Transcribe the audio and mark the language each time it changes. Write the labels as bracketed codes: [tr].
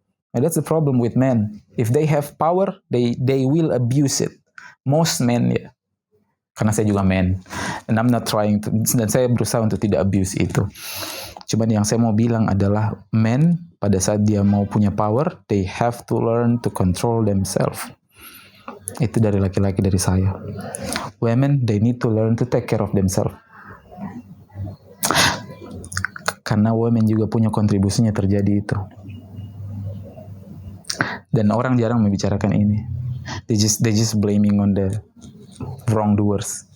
[en] And that's the problem with men. If they have power, they will abuse it. Most men, [id] ya. Karena saya juga men. [en] And I'm not trying to, [id] dan saya berusaha untuk tidak abuse itu. Cuman yang saya mau bilang adalah men pada saat dia mau punya power, [en] they have to learn to control themselves. [id] Itu dari laki-laki, dari saya. [en] Women, they need to learn to take care of themselves. [id] Karena women juga punya kontribusinya terjadi itu. Dan orang jarang membicarakan ini. [en] They just blaming on the wrongdoers.